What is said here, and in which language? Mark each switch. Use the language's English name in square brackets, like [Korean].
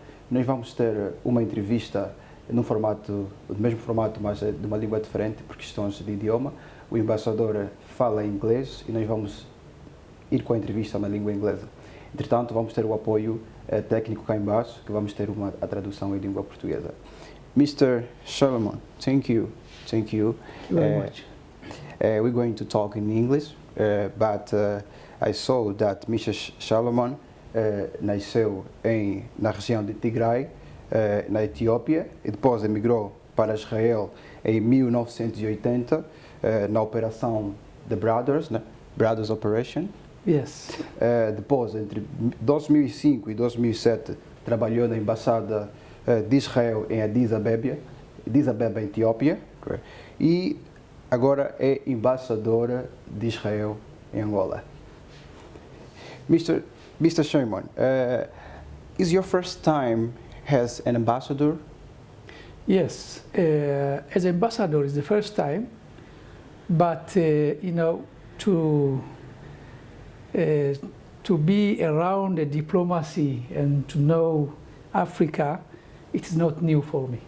[Portuguese] Nós vamos ter uma entrevista no mesmo formato, mas de uma língua diferente, por questões de idioma. O embaixador fala inglês e nós vamos ir com a entrevista na língua inglesa. Entretanto, vamos ter o apoio técnico cá embaixo, que vamos ter a tradução em língua portuguesa. [English] Mr. Solomon, thank you. Thank you. Very much. We're going to talk in English, but I saw that Mr. [Portuguese] Solomon nasceu na região de Tigray, na Etiópia, e depois emigrou para Israel em 1980, na operação [English] The Brothers, [Portuguese] né? [English] Brothers Operation. Yes. [Portuguese] Depois, entre 2005 e 2007, trabalhou na Embaixada de Israel em Addis Abeba, Etiópia, e agora é embaixador de Israel em Angola. [English] Mr. Shimon, is your first time as an ambassador? Yes, as ambassador is the first time, but you know, to be around the diplomacy and to know Africa, it is not new for me.